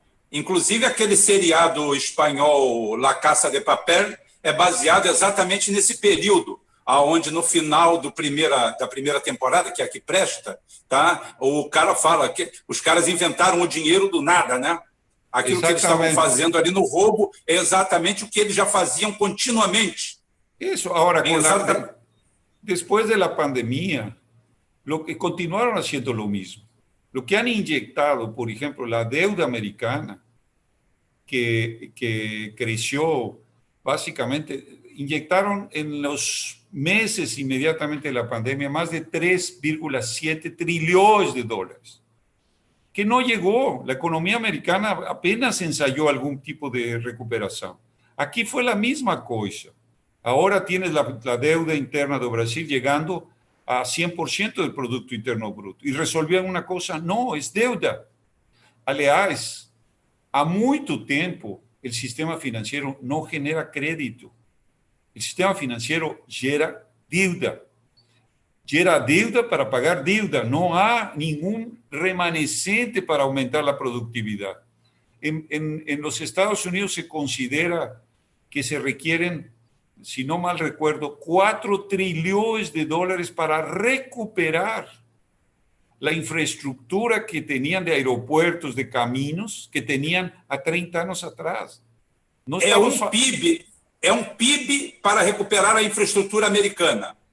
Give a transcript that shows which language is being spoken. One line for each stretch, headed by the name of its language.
Portuguese: Inclusive aquele seriado espanhol La Casa de Papel é baseado exatamente nesse período, aonde no final da primeira temporada, que é a que presta, tá? O cara fala que os caras inventaram o dinheiro do nada, né? Aquilo que eles estavam fazendo ali no roubo é exatamente o que eles já faziam continuamente.
Spanish: Isso, agora, después de la pandemia, continuaron haciendo lo mismo. Lo que han inyectado, por ejemplo, la deuda americana, que creció básicamente, inyectaron en los meses inmediatamente de la pandemia más de 3,7 trillones de dólares, que no llegó. La economía americana apenas ensayó algún tipo de recuperación. Aquí fue la misma cosa. Ahora tienes la deuda interna de Brasil llegando a 100% del Producto Interno Bruto. ¿Y resolvían una cosa? No, es deuda.
Portuguese: Aliás, há muito tempo, o sistema financeiro não genera crédito. O sistema financeiro gera dívida. Gera dívida para pagar dívida. Não há nenhum remanescente para aumentar a produtividade.
Spanish: En los Estados Unidos se considera que se requieren, si no mal recuerdo, 4 trillones de dólares para recuperar la infraestructura que tenían de aeropuertos, de caminos, que tenían a 30 años atrás.
Portuguese: No é um PIB para recuperar a infraestrutura americana.